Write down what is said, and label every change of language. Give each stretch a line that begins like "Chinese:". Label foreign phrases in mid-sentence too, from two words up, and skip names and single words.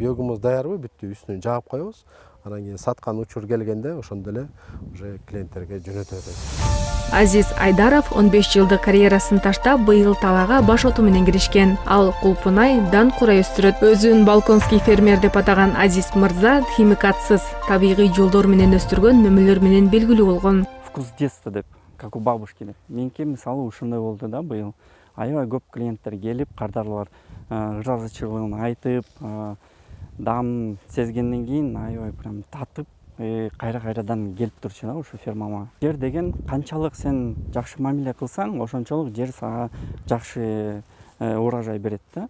Kyrgyz: Биогумус даярбы, бүттү үстүнө жаап коебуз. Анан кийин саткан учур келгенде ошондо эле уже клиенттерге жөнөтөбүз. Азиз Айдаров 15 жылдык карьерасын таштап быйыл талаага баш оту менен киришкен. Ал кулпунай, дан курай өстүрөт. Өзүн балконский фермер деп атаган Азиз мырза химикатсыз, табигый жолдор менен өстүргөн мөмөлөр менен белгилүү болгон.
Russian: Вкус детства деп, как у бабушки деп.
Kyrgyz: Меники мисалы ушундай болду да быйыл. Аябай көп клиенттер келип, кардарлар ыраазычылыгын айтып, дам сезгенден кийин аябай прям татып, кайрадан келип турчу да ушу фермама. Жер деген канчалык сен жакшы мамиле кылсаң, ошончолук жер сага жакшы урожай берет да.